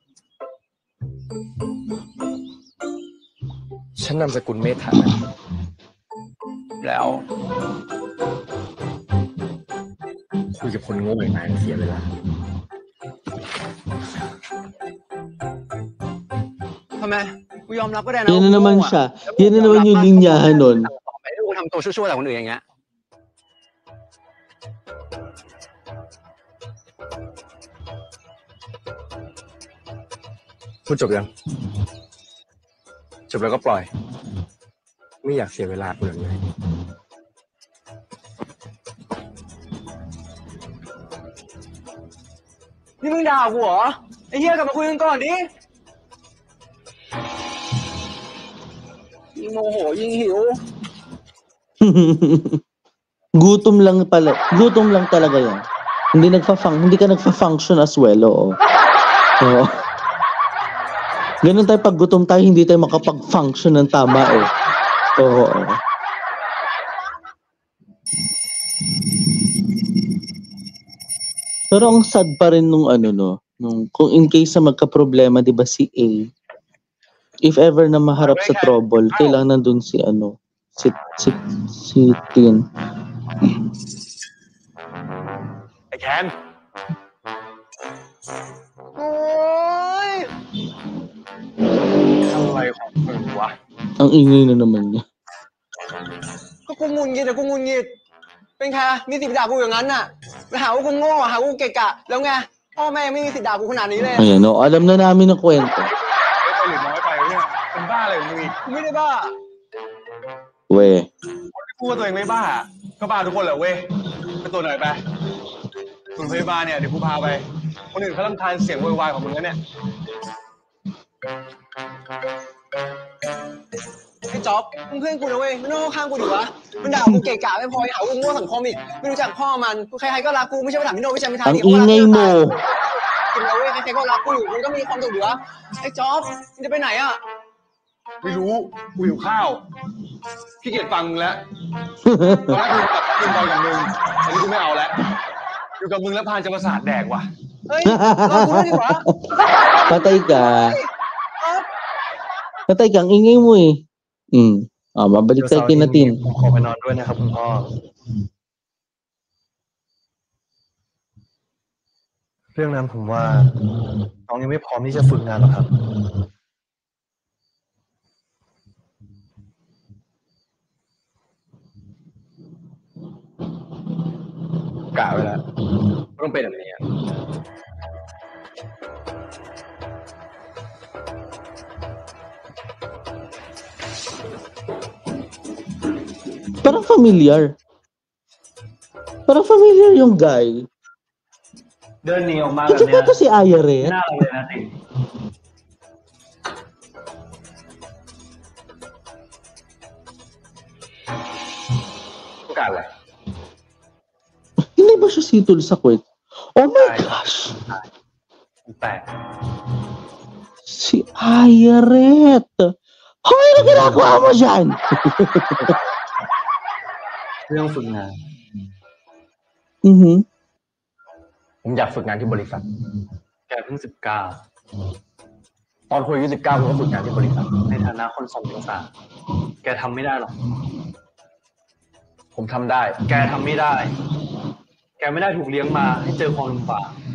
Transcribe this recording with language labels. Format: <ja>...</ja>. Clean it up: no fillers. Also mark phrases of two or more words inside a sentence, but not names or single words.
<th>ฉันนามสกุลเมธาแล้วคุยกับคนโง่อย่างนายเสียเวลาทำไมกูยอมรับก็ได้นะ</th> <tl>Yan na naman siya. Yan na naman yung linyahan nun.</tl> <th>ไม่ได้กูทำตัวชั่วๆแต่คนอื่นอย่างเงี้ยพูดจบยังจบแล้วก็ปล่อยไม่อยากเสียเวลากูเลย นี่มึงด่ากูเหรอไอ้เหี้ยกลับมาคุยกันก่อนดิยิ่งโมโหยิ่งหิว</th> <tl>Gutom lang pala. Gutom lang talaga yan. Hindi ka nagfa-function</tl> <en>as well,</en> <tl>oo. Oo. Ganun tayo pag gutom tayo, hindi tayo makapag-function ng tama eh. Oo. Pero ang sad pa rin nung kung</tl> <en>in case</en> <tl>na magka-problema, 'di ba si A,</tl> <en>if ever</en> <tl>na maharap sa trouble, kailangan nandun si Tin.</tl> <th>ไอ้แคนโอ้ยอะไรของมึงวะ</th> <tl>Ang ingay na naman niya.</tl> <th>ก็กูงุนงิดแต่กูงุนงิดเป็นใครมีสิทธิ์ด่ากูอย่างนั้นน่ะไปหาว่ากูโง่หาว่ากูเกะกะแล้วไงพ่อแม่ไม่มีสิทธิ์ด่ากูขนาดนี้เลย</th> <tl>Ayan, no, alam na namin ang kwento.</tl> <th>หรือน้อยไปเนี่ยเป็นบ้าอะไรของมึงอีก กูไม่ได้บ้า</th> <tl>We.</tl> <th>คนที่พูดว่าตัวเองไม่บ้าก็บ้าทุกคนแหละเว้ยไปตัวไหนไปศูนย์พยาบาลเนี่ยเดี๋ยวกูพาไปคนอื่นเขารำคาญเสียงโวยวายของมึงแล้วเนี่ย ไอ้จ๊อบมึงเพื่อนกูนะเว้ยไม่ต้องข้างกูดิวะมันด่ากูเกะกะไม่พอหากูโง่สังคมอีกไม่รู้จักพ่อมันใครๆก็รักกูไม่ใช่ไปถามพี่โนวิชัยไม่ทัน</th> <tl>Ang ingay mo.</tl> <th>กินแล้วเว้ยใครๆก็รักกูอยู่กูก็มีความสุขอยู่วะไอ้จ๊อบมึงจะไปไหนอ่ะ ไม่รู้กูหิวข้าวขี้เกียจฟังมึงแล้วตอนแรกกูกับมึงอันนี้กูไม่เอาแล้วอยู่กับมึงแล้วพานจะประสาทแดกว่ะ เฮ้ยรอกูด้วยดิวะ</th> <tl>Patay ka. Patay ka. Ang ingay mo eh. Mabalik tayo kay Natin.</tl> <th>ผมขอไปนอนด้วยนะครับคุณพ่อเรื่องนั้นผมว่าน้องยังไม่พร้อมที่จะฝึกงานหรอกครับกะไว้แล้วต้องเป็นแบบนี้อ่ะ</th> <tl>Parang familiar. Parang familiar yung guy.</tl> <th>เดินหนีออกมาแบบ</th> <tl>Kasi</tl> <th>เนี้ย</th> <tl>ba ito si Aya Red?</tl> <th>หน้าเราเลยนะติต้องการอะไร</th> <tl>Hindi ba siya sitol sa kwet?</tl> <en>Oh my gosh!</en> <th>แต่</th> <tl>Si Aya Red! Hoy, ano ginagawa mo dyan?</tl> <th>เรื่องฝึกงาน ผมอยากฝึกงานที่บริษัทแกเพิ่ง19ตอนคุยอายุ19ผมก็ฝึกงานที่บริษัทในฐานะคนส่งเอกสารแกทำไม่ได้หรอกผมทำได้แกทำไม่ได้แกไม่ได้ถูกเลี้ยงมาให้เจอความลำบาก</th>